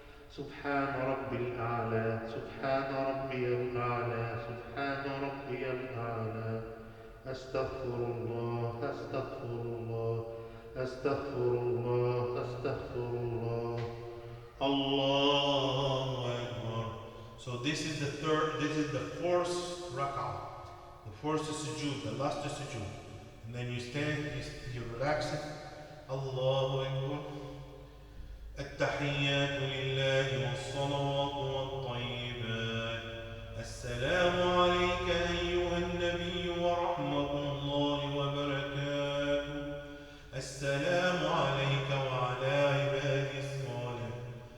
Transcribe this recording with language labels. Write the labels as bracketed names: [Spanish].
[Arabic] سبحان ربي الأعلى سبحان ربي الأعلى سبحان ربي الأعلى. أستغفر الله أستغفر الله أستغفر الله أستغفر الله. الله أكبر. [English] So this is the fourth rak'ah, the fourth sujood, the last sujood. And then you stand, you relax it. [Arabic] الله أكبر. التحيات لله والصلوات والطيبات. السلام عليك أيها النبي ورحمة الله وبركاته. السلام عليك وعلى عباد الصالحين.